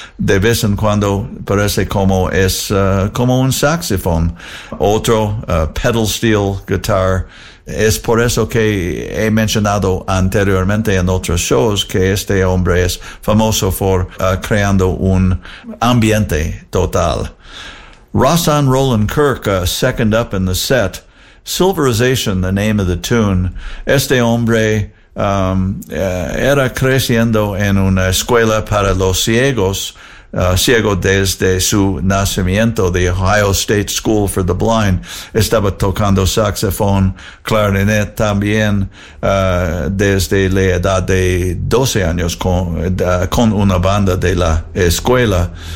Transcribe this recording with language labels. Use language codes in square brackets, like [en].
[es] De vez en cuando parece como es como un saxofón. Otro pedal steel guitar. Es por eso que he mencionado anteriormente en otros shows que este hombre es famoso por creando un ambiente total. [en] Rossan Roland Kirk, second up in the set. Silverization, the name of the tune. [es] Este hombre era creciendo en una escuela para los ciegos, ciego desde su nacimiento, the Ohio State School for the Blind. Estaba tocando saxofón, clarinet también desde la edad de 12 años con una banda de la escuela.